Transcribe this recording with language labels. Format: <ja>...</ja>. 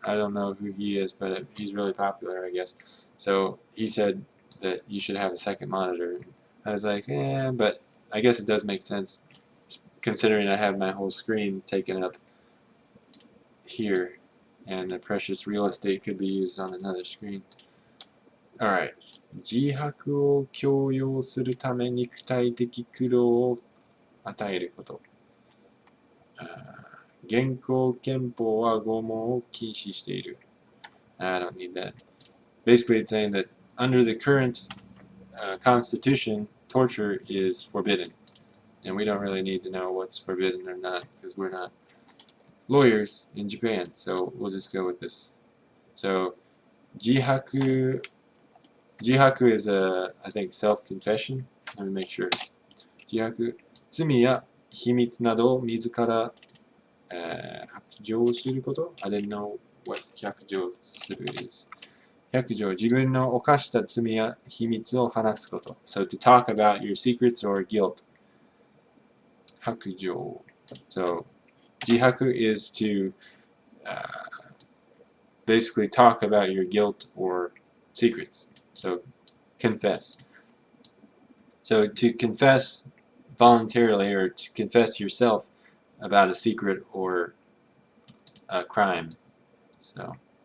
<en>I don't know who he is, but he's really popular, I guess. So he said that you should have a second monitor. I was like, but I guess it does make sense, considering I have my whole screen taken up here, and the precious real estate could be used on another screen. Alright.</en> <ja>自白を強要するため肉体的苦労を与えること。現行憲法は拷問を禁止している。</ja> <en>I don't need that. Basically, it's saying that under the current constitution, torture is forbidden. And we don't really need to know what's forbidden or not, because we're not lawyers in Japan, so we'll just go with this. So, 自白 is I think self-confession. Let me make sure.</en> <ja>自白、罪や秘密などを自ら、白状すること</ja> <en>I didn't know what 白状する is.</en> <ja>白状、自分の犯した罪や秘密を話すこと。</ja> <en>So to talk about your secrets or guilt.</en> <ja>白状.</ja> <en>So, 自白 is to basically talk about your guilt or secrets. So, confess. So, to confess voluntarily or to confess yourself about a secret or a crime. So,</en>